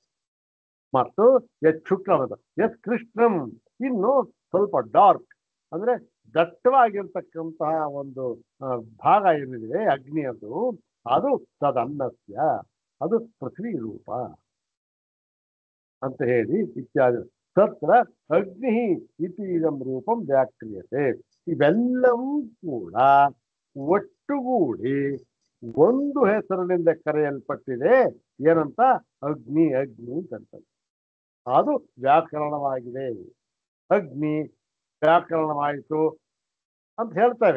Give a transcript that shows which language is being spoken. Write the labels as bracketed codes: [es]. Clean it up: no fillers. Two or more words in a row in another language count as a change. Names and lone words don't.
[kn] ಮತ್ತು ಎಚ್ ಶುಕ್ಲವಾದ ಎಸ್ ಕೃಷ್ಣಂ, ಇನ್ನು ಸ್ವಲ್ಪ ಡಾರ್ಕ್ ಅಂದ್ರೆ ದಟ್ಟವಾಗಿರ್ತಕ್ಕಂತಹ ಒಂದು ಭಾಗ ಏನಿದೆ ಅಗ್ನಿಯದು, ಅದು ತದನ್ನಸ್ಯ, ಅದು ಪೃಥ್ವಿ ರೂಪ ಅಂತ ಹೇಳಿ ಇತ್ಯಾದಿ. [sa] ತತ್ರ ಅಗ್ನಿ ಇತಿ ಇದಂ ರೂಪಂ ವ್ಯಾಕ್ರಿಯತೆ. [kn] ಇವೆಲ್ಲವೂ ಕೂಡ ಒಟ್ಟುಗೂಡಿ ಒಂದು ಹೆಸರಿನಿಂದ ಕರೆಯಲ್ಪಟ್ಟಿದೆ. ಏನಂತ? ಅಗ್ನಿ ಅಗ್ನಿ ಅಂತ. ಅದು ವ್ಯಾಕರಣವಾಗಿದೆ. ಅಗ್ನಿ ವ್ಯಾಕರಣವಾಯಿತು ಅಂತ ಹೇಳ್ತಾರೆ.